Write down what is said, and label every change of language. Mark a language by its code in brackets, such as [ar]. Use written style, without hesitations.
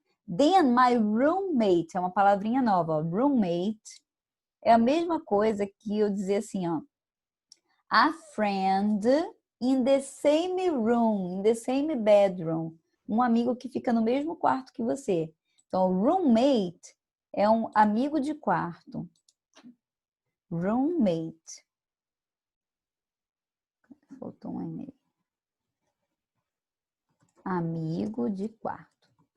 [en] Then my roommate, [pt] é uma palavrinha nova, ó. Roommate é a mesma coisa que eu dizer assim, ó. [en] A friend in the same room, in the same bedroom. [pt] Um amigo que fica no mesmo quarto que você. Então, roommate é um amigo de quarto. [en] Roommate. [pt] Faltou um e-mail. Amigo de quarto.